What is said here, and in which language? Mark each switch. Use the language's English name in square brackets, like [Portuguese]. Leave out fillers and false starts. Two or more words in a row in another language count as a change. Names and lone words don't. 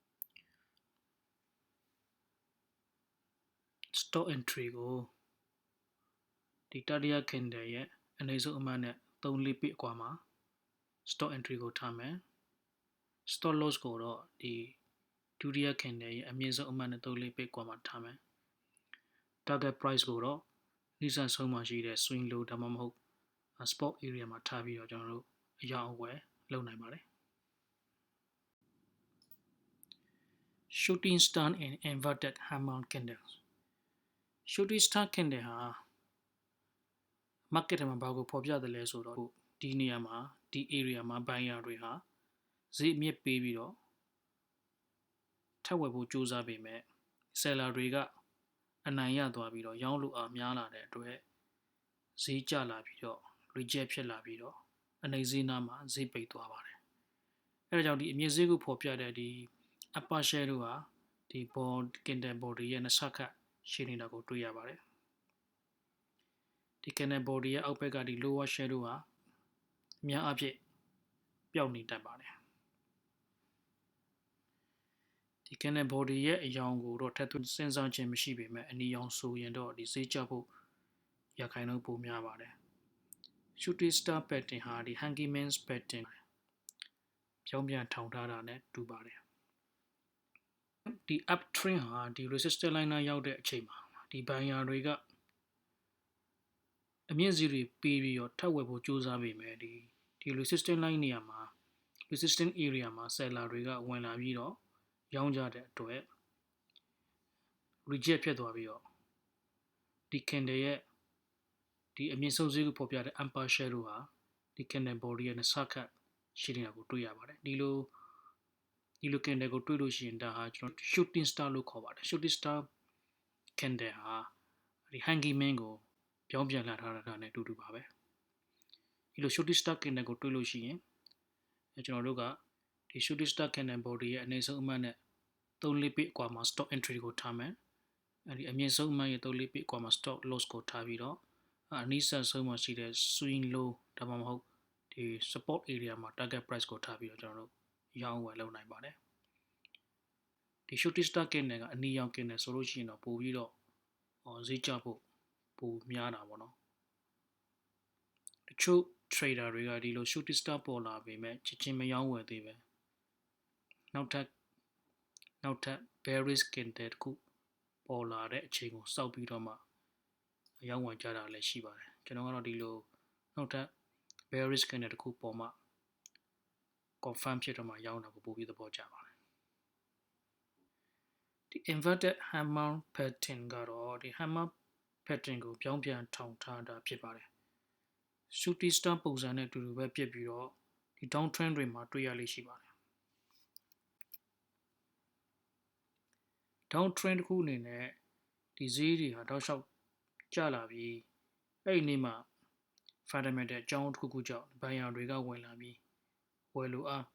[English] stock entry [Burmese] ကိုဒီတတိယ candle ရဲ့အနည်းဆုံးအမှတ်နဲ့3 pip အကွာမှာ [English] stock entry [Burmese] ကိုထားမယ် [English] stop loss [Burmese] ကိုတော့ဒီဒုတိယ candle ရဲ့အမြင့်ဆုံးအမှတ်နဲ့3 pip အကွာမှာထားမယ် [English] target price [Burmese] ကိုတော့နိစံဆုံးမှာရှိတဲ့ [English] swing low [Burmese] ဒါမှမဟုတ် [English] spot area [Burmese] မှာထားပြီးတော့ကျွန်တော်တို့အရောင်းအဝယ်လုပ်နိုင်ပါတယ် [English] shooting star and inverted hammer candles shooting star candle [Burmese] ဟာ market ထဲမှာဘာကိုဖော်ပြတယ်လဲဆိုတော့ဒီနေရာမှာဒီ area မှာ buyer တွေဟာဈေးအမြင့်ပေးပြီးတော့ထပ်ဝယ်ဖို့ကြိုးစားပေမဲ့ seller တွေကအနိုင်ရသွားပြီးတော့ရောင်းလို့အားများလာတဲ့အတွက်ဈေးကျလာပြီးတော့ reject ဖြစ်လာပြီးတော့အနိမ့်ဈေးနားမှာဈေးပိတ်သွားပါတယ်အဲဒါကြောင့်ဒီအမြင့်ဈေးကိုဖော်ပြတဲ့ဒီ [English] upper share [Burmese] တို့ဟာဒီ [English] candle body [Burmese] ရဲ့နှစ်ဆခတ်ရှင်းနေတာကိုတွေ့ရပါတယ် ဒီ [English] candle body [Burmese] ရဲ့အောက်ဘက်ကဒီ [English] lower share [Burmese] တို့ဟာအများအားဖြင့်ပျောက်နေတတ်ပါတယ်ဒီ [English] candle body [Burmese] ရဲ့အယောင်ကိုတော့ထပ်သွင်းစဉ်းစားခြင်းမရှိပေမဲ့အနီရောင်ဆိုရင်တော့ဒီဈေးကျဖို့ရခိုင်နှုန်းပိုများပါတယ် [English] shooting star pattern [Burmese] ဟာဒီ [English] hanging man's pattern [Burmese] ပြောင်းပြန်ထောင်ထားတာနဲ့တူပါတယ်ဒီ uptrend ဟာဒီ [English] resistance line [Burmese] နားရောက်တဲ့အချိန်မှာဒီ buyer တွေကအ မြင့်ဈေးတွေပေးပြီးတော့ထပ်ဝယ်ဖို့ကြိုးစားပေမဲ့ဒီ [English] resistance line [Burmese] နေရာမှာ [English] resistance area [Burmese] မှာ seller တွေကဝင်လာပြီးတော့ရောင်းကြတဲ့အတွက် reject ဖြစ်သွားပြီးတော့ဒီ candle ရဲ့ဒီအမြင့်ဆုံးဈေးကိုဖော်ပြတဲ့ [English] upper share [Burmese] တို့ဟာဒီ [English] candle body [Burmese] ရဲ့နှစ်ဆခတ်ရှိနေတာကိုတွေ့ရပါတယ် ဒီလို candle ကိုတွေ့လို့ရှိရင်ဒါဟာကျွန်တော် [English] shooting star [Burmese] လို့ခေါ်ပါတယ် [English] shooting star candle [Burmese] ဟာဒီ [English] hanging man [Burmese] ကိုပြောင်းပြန်လာထားတာနဲ့အတူတူပါပဲဒီလို [English] shooting star candle [Burmese] ကိုတွေ့လို့ရှိရင်ကျွန်တော်တို့ ကဒီ [English] shooting star candle body [Burmese] ရဲ့အနည်းဆုံးအမှတ်နဲ့3 pip အကွာမှာ [English] stop entry [Burmese] ကိုထားမယ်အဲဒီအမြင့်ဆုံးအမှတ်ရဲ့3 pip အကွာမှာ [English] stop loss [Burmese] ကို ထားပြီးတော့အနည်းဆုံးမှာရှိတဲ့ [English] swing low [Burmese] ဒါမှမဟုတ်ဒီ [English] support area [Burmese] မှာ [English] target price [Burmese] ကိုထားပြီးတော့ကျွန်တော်တို့ရော င်းဝယ်လုပ်နိုင်ပါတယ်ဒီ [English] shooting star candle [Burmese] ကအနီရောင် candle ဆိုလို့ရှိရင်တော့ပို့ပြီးတော့ ဈေးကျဖို့ပိုများတာပေါ့နော်တချို့ trader တွေကဒီလို [English] shooting star [Burmese] ပေါ်လာပေမဲ့ချစ်ချင်းမရောင်းဝယ်သေးပဲနောက်ထပ် [English] bearish candle [Burmese] တစ်ခုပေါ်လာတဲ့အချိန်ကိုစောက်ပြီးတော့မှအရောင်းဝယ်ကြတာလည်းရှိပါတယ်ကျွန်တော်ကတော့ဒီလိုနောက်ထပ် [English] bearish candle [Burmese] တစ်ခုပေါ်မှ confirm ဖြစ်တော့မှရောင်းတာကိုပို့ပြီးသဘောကျပါတယ် ဒီ [English] inverted hammer pattern [Burmese] ကတော့ဒီ [English] hammer pattern [Burmese] ကိုပြောင်းပြန်ထောင်ထားတာဖြစ်ပါတယ် [English] shooting star [Burmese] ပုံစံနဲ့အတူတူပဲဖြစ်ပြီးတော့ဒီ downtrend တွေမှာတွေ့ရလိမ့်ရှိပါတယ် downtrend တစ်ခု အနေနဲ့ဒီဈေးတွေဟာတောက်လျှောက်ကျလာပြီးအဲ့ဒီနေ့မှာ fundamental အကြောင်းတစ်ခုခုကြောင့် buyer တွေကဝင်လာပြီးဝယ်လိုအား